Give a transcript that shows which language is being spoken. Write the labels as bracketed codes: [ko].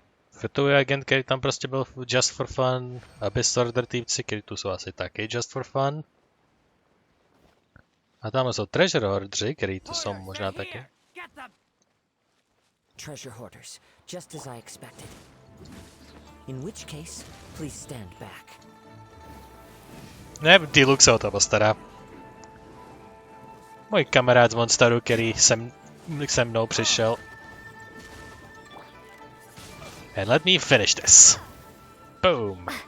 [cs] Fituje agent, který tam prostě byl [en] just for fun, [cs] Abyss Order týpci, který tu jsou asi taky just for fun. A tam jsou Treasure Hoardři, který tu jsou možná taky. [en] Treasure hoarders, just as I expected. In which case, please stand back. [cs] Ne, D-Luke se o to postará. Můj kamarád z Monsteru, který se mnou přišel. [en] And let me finish this. Boom.